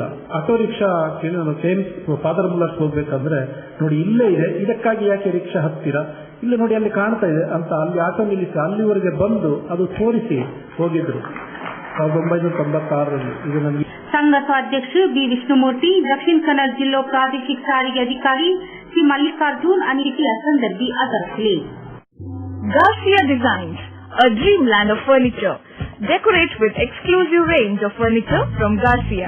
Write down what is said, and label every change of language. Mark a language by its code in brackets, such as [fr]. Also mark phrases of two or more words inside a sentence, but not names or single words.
[kn] ಆಟೋ ರಿಕ್ಷಾ ನಾನು ಫಾದರ್ ಮುಲ್ಲರ್ಸ್ ಹೋಗ್ಬೇಕಂದ್ರೆ ನೋಡಿ ಇಲ್ಲೇ ಇದೆ, ಇದಕ್ಕಾಗಿ ಯಾಕೆ ರಿಕ್ಷಾ ಹತ್ತೀರಾ, ಇಲ್ಲ ನೋಡಿ ಅಲ್ಲಿ ಕಾಣ್ತಾ ಇದೆ ಅಂತ ಅಲ್ಲಿ ಆಟೋ ನಿಲ್ಲಿಸಿ ಅಲ್ಲಿವರೆಗೆ ಬಂದು ಅದು ತೋರಿಸಿ ಹೋಗಿದ್ರು 1996ರಲ್ಲಿ. ಇದು ನನಗೆ ಸಂಘ ಸಂಘದ ಅಧ್ಯಕ್ಷ ಬಿ ವಿಷ್ಣುಮೂರ್ತಿ, [kok] दक्षिण कन्नड जिल्लो प्रादेशिक साರಿಗೆ अधिकारी श्री मल्लिकार्जुन आणि इतर संदर्भी आदरले. [en] Garcia Designs, a dreamland of furniture. Decorate with exclusive range of furniture from Garcia.